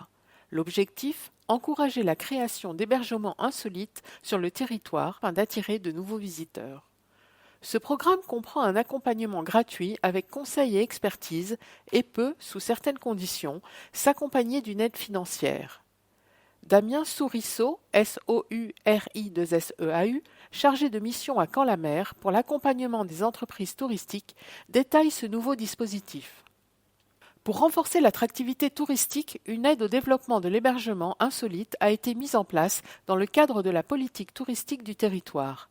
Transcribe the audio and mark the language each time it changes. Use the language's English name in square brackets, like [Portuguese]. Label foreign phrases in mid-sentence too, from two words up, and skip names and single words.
[French] L'objectif : encourager la création d'hébergements insolites sur le territoire afin d'attirer de nouveaux visiteurs. Ce programme comprend un accompagnement gratuit avec conseils et expertise et peut, sous certaines conditions, s'accompagner d'une aide financière. Damien Sourisseau, S-O-U-R-I-2-S-E-A-U, chargé de mission à Caen-la-Mer pour l'accompagnement des entreprises touristiques, détaille ce nouveau dispositif. Pour renforcer l'attractivité touristique, une aide au développement de l'hébergement insolite a été mise en place dans le cadre de la politique touristique du territoire.